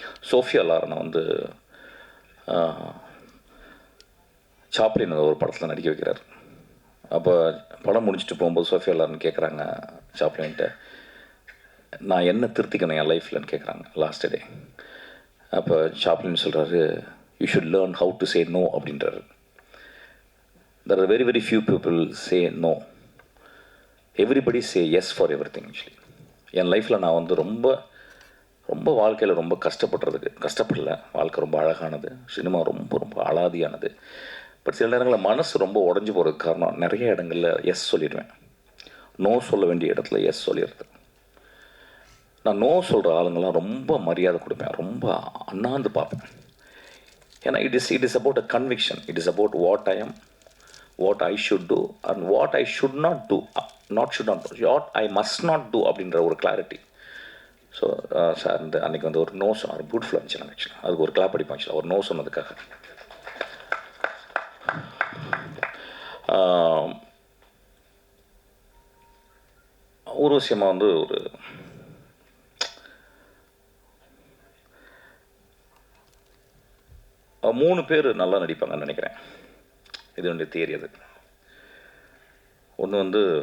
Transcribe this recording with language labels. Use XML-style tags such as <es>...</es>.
<ta>Sofia லாரனை வந்து Chaplin ஒரு படத்தில் நடிக்க வைக்கிறார். அப்போ படம் முடிச்சுட்டு போகும்போது சோஃபியா லாரன் கேட்குறாங்க சாப்ளின்கிட்ட, நான் என்ன திருத்திக்கணும் என் லைஃப்லன்னு கேட்குறாங்க லாஸ்ட் டே.</ta> <en>அப்போ சாப்ளின் சொல்கிறாரு, you should learn how to say no</en> <ta>அப்படின்றாரு.</ta> <en>There are very very few people say no. Everybody say yes for everything actually.</en> <ta>என் லைஃப்பில் நான் வந்து ரொம்ப ரொம்ப வாழ்க்கையில் ரொம்ப கஷ்டப்படல. வாழ்க்கை ரொம்ப அழகானது. சினிமா ரொம்ப ரொம்ப அலாதியானது. பட் சில நேரங்களில் மனசு ரொம்ப உடஞ்சி போகிறதுக்கு காரணம் நிறைய இடங்களில் எஸ் சொல்லிடுவேன். நோ சொல்ல வேண்டிய இடத்துல எஸ் சொல்லிடுறது. நான் நோ சொல்கிற ஆளுங்கள்லாம் ரொம்ப மரியாதை கொடுப்பேன், ரொம்ப அண்ணாந்து பார்ப்பேன். ஏன்னா</ta> <en>It is about a conviction. It is about what I am, what I should do and what I should not do, what I must not do</en> <ta>அப்படின்ற ஒரு கிளாரிட்டி. ஸோ சார் இந்த அன்றைக்கி வந்து ஒரு நோ சொன்னார். பியூட்டிஃபுல்லாக இருந்துச்சு. நான் ஆக்சுவலாக அதுக்கு ஒரு கிளாப் அடிப்பேன் ஆக்சுவலாக, ஒரு நோ சொன்னதுக்காக. ஊர்வசியமாக வந்து ஒரு மூணு பேர் நல்லா நடிப்பாங்கன்னு நினைக்கிறேன். இது என்னுடைய தியரி. அது ஒன்று வந்து</ta>